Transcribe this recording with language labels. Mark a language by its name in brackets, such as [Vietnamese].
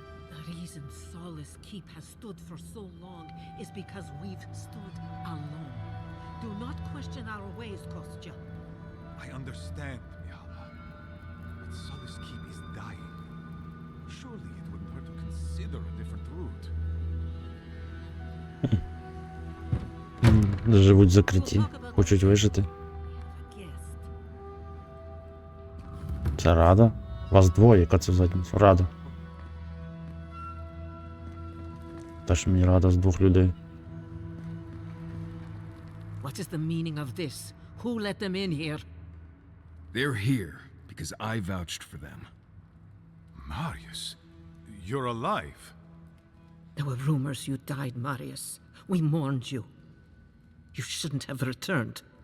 [English] The reason Solace Keep has stood for so long is because we've stood alone. Do not question our ways, Kostya. I understand, Mihala. But Solace Keep is dying. Surely it wouldn't hurt to consider a different route. [Ukrainian] Живуть закриті, хочуть вижити. Це Рада? Вас двоє, яка це задниця? Рада. теж мені рада з двох людей. [English] What is the meaning of this? Who let them in here? They're here because I vouched for them. Marius, you're alive. There were rumors you died, Marius. We mourned you. You shouldn't have returned.